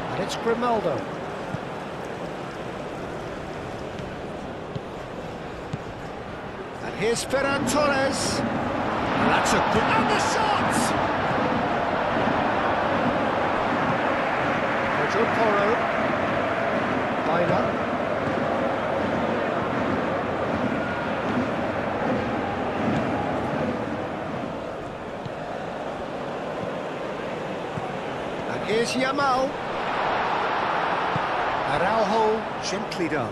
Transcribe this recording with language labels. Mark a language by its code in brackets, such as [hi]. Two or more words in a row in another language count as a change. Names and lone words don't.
[en] It's Ronaldo. And here's Ferran Torres. And that's a good... And the shot! Pedro Porro. Baina. And here's Yamal. Araujo, gently done.